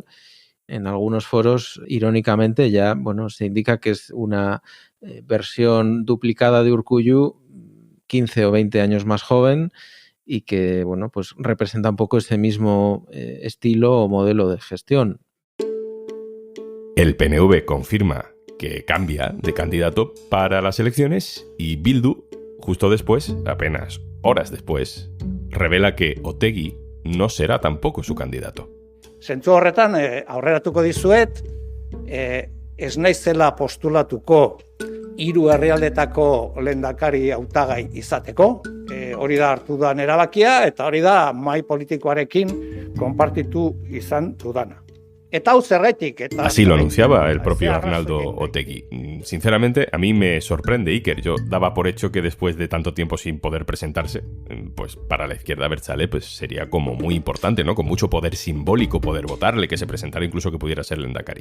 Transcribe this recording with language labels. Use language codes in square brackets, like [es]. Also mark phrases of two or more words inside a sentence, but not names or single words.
[es] En algunos foros, irónicamente, ya se indica que es una versión duplicada de Urkullu, 15 o 20 años más joven, y que pues representa un poco ese mismo estilo o modelo de gestión. El PNV confirma que cambia de candidato para las elecciones y Bildu, justo después, apenas horas después, revela que Otegi no será tampoco su candidato. [eu] Zentzu horretan, aurreratuko dizuet, ez naizela postulatuko 3 herrialdetako lehendakari hautagai izateko. Hori da hartu da erabakia eta hori da mahai politikoarekin konpartitu izan dudana. [es] Así lo anunciaba el propio Arnaldo Otegi. Sinceramente, a mí me sorprende, Iker. Yo daba por hecho que después de tanto tiempo sin poder presentarse, pues para la izquierda abertzale pues sería como muy importante, ¿no? Con mucho poder simbólico poder votarle, que se presentara incluso que pudiera ser lehendakari.